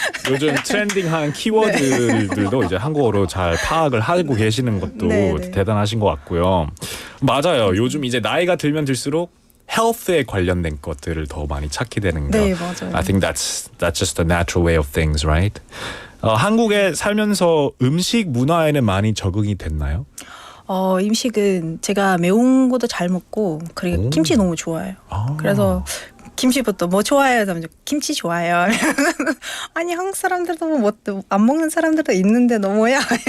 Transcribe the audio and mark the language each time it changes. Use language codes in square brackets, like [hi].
[ko] 요즘 트렌딩한 키워드들도 이제 한국어로 잘 파악을 하고 계시는 것도 대단하신 것 같고요. 맞아요. 요즘 이제 나이가 들면 들수록 헬스에 관련된 것들을 더 많이 찾게 되는 거. 네, 맞아요. [en] I think that's just the natural way of things, right? [ko] 한국에 살면서 음식 문화에는 많이 적응이 됐나요? 음식은 제가 매운 것도 잘 먹고 그리고 김치 너무 좋아해요. 그래서 김치부터 뭐 좋아해요? 김치 좋아해요. 아니 한국 사람들도 뭐 안 먹는 사람들도 있는데 너 뭐야?